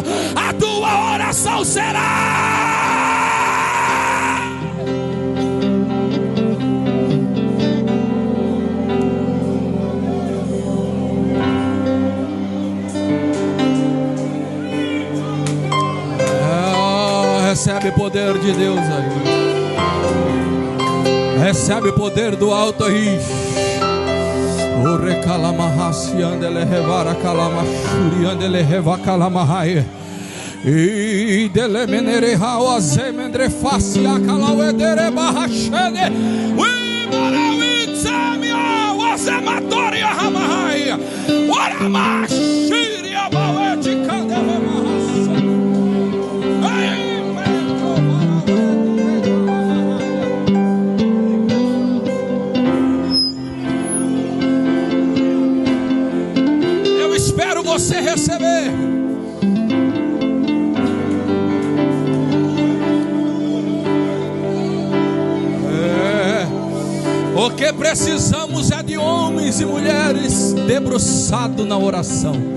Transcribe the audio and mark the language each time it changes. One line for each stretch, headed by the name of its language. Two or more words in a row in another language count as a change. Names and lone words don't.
Portuguese: A tua oração será. Recebe poder de Deus aí. Recebe o poder do alto aí. O recalamahasse andele revara calamachuri andele reva calamahai. E dele menere hawa zemendre face a calauedere barrachene. We morawitsamia wazematori hamahai. Waramashiri abaweti candele mahassa. Eu espero você receber. O que precisamos é de homens e mulheres debruçados na oração.